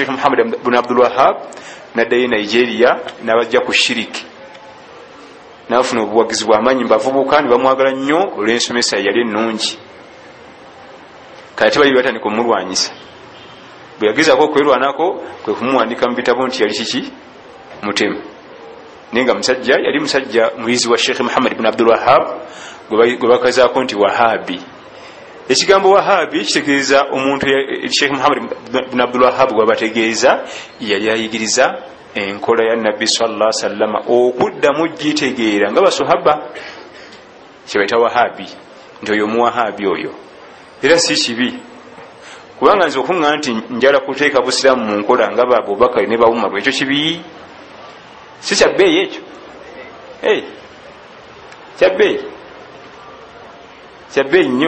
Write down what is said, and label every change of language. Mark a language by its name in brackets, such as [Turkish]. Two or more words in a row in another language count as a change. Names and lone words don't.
[Ganda] Sheikh Muhammad ibn Abdul Wahhab naddayo Nigeria n'abajja ku shiriki n'afuna obuwagizi bw'amanyi bavubuka ne bamwagala nnyo olw'ensomesa yali ennungi kati bali batandika omulwanyisa bwe yagezaako okwerwanako kwe kumuwandika mu bitabo nti yali kiki mutemu naye nga musajja yali musajja muyizi wa Sheikh Muhammad ibn Abdul Wahhab gwe bakazaako nti wahabi. Ekigambo wahabi kitegeeza omuntu Sheikh Muhammad ibn Abdul Wahhab gwabategeeza yali ayigiriza enkola ya Nabbi [Arabic] صلى الله عليه وسلم [Ganda] okuddamu gitegeera nga basahaba kibaita wahabi nti oyo muwahabi oyo era si kibi kubanga nze okunga nti njala kuteeka busiramu mu nkola nga Abubakar ne Umar ekyo kibi si kyabbeeyi ekyo kyabbeeyi nnyo.